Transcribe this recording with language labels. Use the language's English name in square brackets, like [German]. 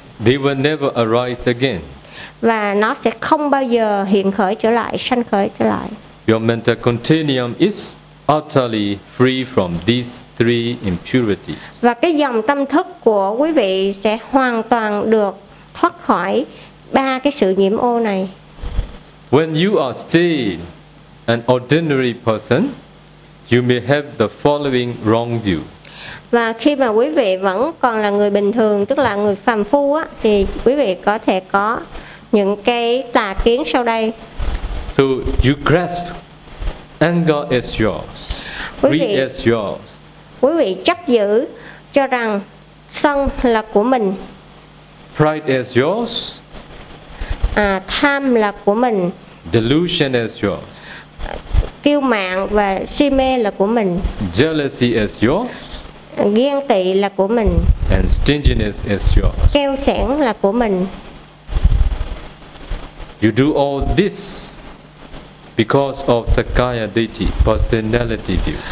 [English] They will never arise again. [Vietnamese] Và nó sẽ không bao giờ hiện khởi trở lại, sanh khởi trở lại. [English] Your mental continuum is utterly free from these three impurities. [Vietnamese] Và cái dòng tâm thức của quý vị sẽ hoàn toàn được thoát khỏi ba cái sự nhiễm ô này. [English] When you are still an ordinary person, you may have the following wrong view. [Vietnamese] Và khi mà quý vị vẫn còn là người bình thường, tức là người phàm phu á, thì quý vị có thể có những cái tà kiến sau đây. [English] So you grasp anger is yours, greed is yours. [Vietnamese] Quý vị chấp giữ cho rằng sân là của mình. [English] Pride is yours. [Vietnamese] À, tham là của mình. [English] Delusion is yours. [Vietnamese] Kiêu mạn và si mê là của mình. [English] Jealousy is yours. [Vietnamese] Ghen tị là của mình. [English] And stinginess is yours. [Vietnamese] Keo sẻn là của mình. [English] You do all this because of Sakaya Ditthi, personality view.